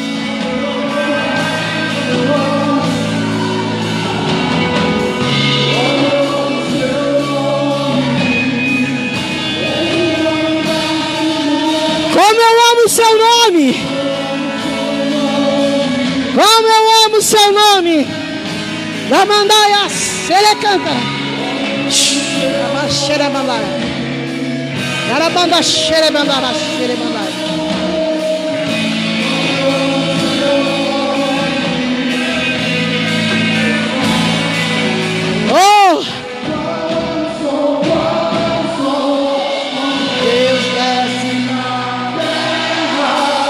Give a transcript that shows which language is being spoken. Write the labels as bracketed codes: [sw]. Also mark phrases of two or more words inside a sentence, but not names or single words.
[pt] Como eu amo o seu nome. Como eu amo o seu nome. Ramandaia Selecanta. Xerebandara. Garabanda xerebandara, xerebandara. Oh! Deus desce na terra.